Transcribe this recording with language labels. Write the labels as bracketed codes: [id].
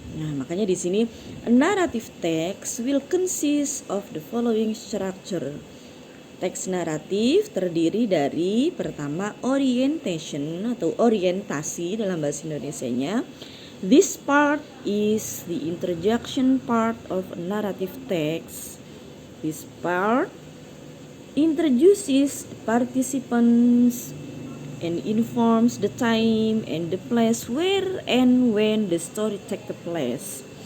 [id] Nah, makanya di sini [en] a narrative text will consist of the following structure. [id] Teks naratif terdiri dari pertama orientation atau orientasi dalam bahasa Indonesianya. [en] This part is the introduction part of a narrative text. This part introduces participants and informs the time and the place where and when the story take place.